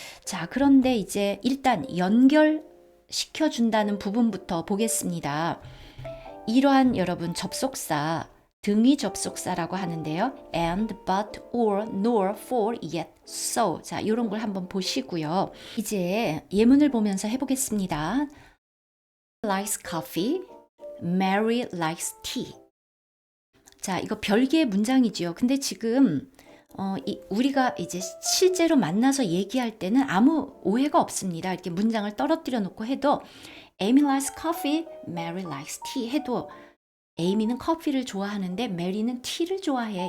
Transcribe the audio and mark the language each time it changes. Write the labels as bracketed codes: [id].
[ko] 자, 그런데 이제 일단 시켜준다는 부분부터 보겠습니다. 이러한 여러분 접속사, 등위 접속사라고 하는데요. [en] and, but, or, nor, for, yet, so. [ko] 자, 이런 걸 한번 보시고요. 이제 예문을 보면서 해보겠습니다. [en] likes coffee, Mary likes tea. [ko] 자, 이거 별개의 문장이지요. 근데 지금 우리가 이제 실제로 만나서 얘기할 때는 아무 오해가 없습니다. 이렇게 문장을 떨어뜨려 놓고 해도 [en] Amy likes coffee, Mary likes tea [ko] 해도 에이미는 커피를 좋아하는데 메리는 티를 좋아해.